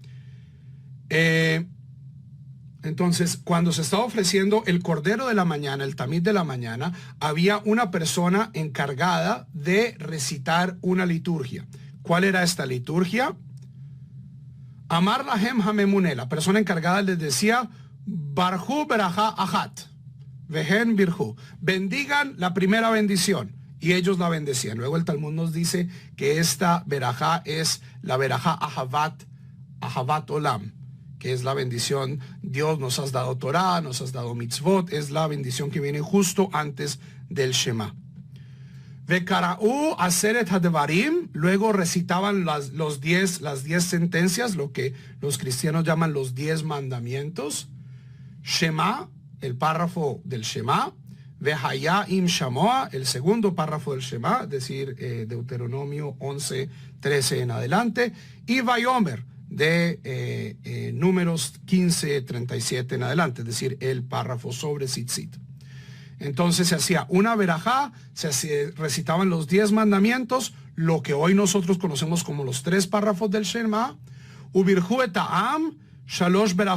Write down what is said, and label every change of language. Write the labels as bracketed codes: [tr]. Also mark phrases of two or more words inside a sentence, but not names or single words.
[es] Entonces, cuando se estaba ofreciendo el cordero de la mañana, el tamid de la mañana, había una persona encargada de recitar una liturgia. ¿Cuál era esta liturgia? [he] אמר להם הממונה, [es] la persona encargada les decía, [he] ברכו ברכה אחת, והם בירכו, [es] bendigan la primera bendición, y ellos la bendecían. Luego el Talmud nos dice que esta berajá es la [he] ברכה אהבת עולם, [es] que es la bendición, Dios nos has dado Torah, nos has dado mitzvot, es la bendición que viene justo antes del Shema. [he] וקראו עשרת הדברים, [es] luego recitaban las 10 sentencias, lo que los cristianos llaman los 10 mandamientos. Shema, el párrafo del Shema. [he] והיה אם שמוע, [es] el segundo párrafo del Shema, es decir, Deuteronomio 11:13 en adelante. Y Vayomer, de Números 15:37 en adelante, es decir, el párrafo sobre Tzitzit. Entonces se hacía una verajá, recitaban los 10 mandamientos, lo que hoy nosotros conocemos como los 3 párrafos del Shema, [he] ובירכו את העם, שלוש ברכות.